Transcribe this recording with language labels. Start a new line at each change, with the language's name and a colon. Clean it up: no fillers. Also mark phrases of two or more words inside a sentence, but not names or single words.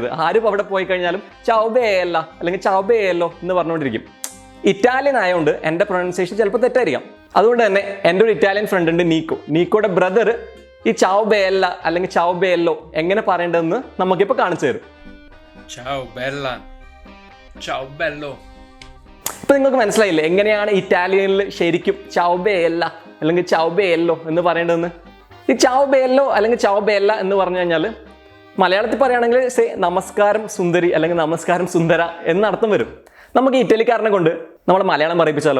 Malayalam: ആരും അവിടെ പോയി കഴിഞ്ഞാലും
Italian: ciao bella
Malayalam: അല്ലെങ്കിൽ
Italian: ciao bello
Malayalam: എന്ന് പറഞ്ഞുകൊണ്ടിരിക്കും. ഇറ്റാലിയൻ ആയതുകൊണ്ട് എൻ്റെ പ്രൊനൗൺസിയേഷൻ ചിലപ്പോൾ തെറ്റായിരിക്കാം. അതുകൊണ്ട് തന്നെ എൻ്റെ ഒരു
English: Italian friend
Malayalam: ഉണ്ട്, നീക്കോയുടെ ബ്രദർ ഈ
Italian: ciao bella
Malayalam: അല്ലെങ്കിൽ
Italian: ciao bello
Malayalam: എങ്ങനെ പറയേണ്ടതെന്ന് നമുക്കിപ്പോൾ കാണിച്ചു തരും.
Italian: Ciao bella. Ciao bello.
Malayalam: ഇപ്പൊ നിങ്ങൾക്ക് മനസ്സിലായില്ലേ എങ്ങനെയാണ് ഇറ്റാലിയനിൽ ശരിക്കും
Italian: ciao bella
Malayalam: അല്ലെങ്കിൽ
Italian: ciao bello
Malayalam: എന്ന് പറയേണ്ടതെന്ന്? ഈ
Italian: ciao bello
Malayalam: അല്ലെങ്കിൽ
Italian: ciao bella
Malayalam: എന്ന് പറഞ്ഞു കഴിഞ്ഞാൽ മലയാളത്തിൽ പറയുകയാണെങ്കിൽ നമസ്കാരം സുന്ദരി അല്ലെങ്കിൽ നമസ്കാരം സുന്ദര എന്നർത്ഥം വരും. നമുക്ക് ഇറ്റലിക്കാരനെ കൊണ്ട് നമ്മൾ മലയാളം പറയിപ്പിച്ചാലോ?